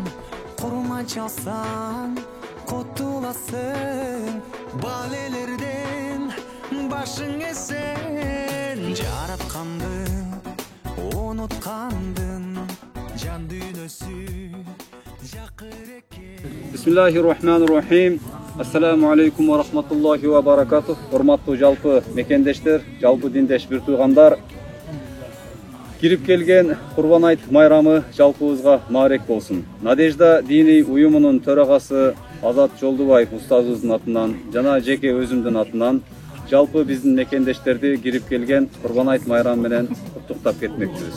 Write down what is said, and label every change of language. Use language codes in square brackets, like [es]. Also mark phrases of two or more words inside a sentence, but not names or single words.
[ky] Курма чалсаң кутуласың, балелерден башың эсен. Жаратканды унуткандын жан дүйнөсү жакыр экен. [ar] بسم الله الرحمن الرحيم السلام عليكم ورحمة الله وبركاته. [ky] Hormatlı жалпы мекендештер, жалпы диндеш bir туйгандар. Кирип келген Курбан айт майрамы жалпыбызга маарек болсун. Надежда дини уюмунун төрагасы Азат Жолдубаев устазыбыздын атынан жана жеке өзүмдүн атынан жалпы биздин мекендештерди кирип келген Курбан айт майрамы менен куттуктап кетмекчибиз.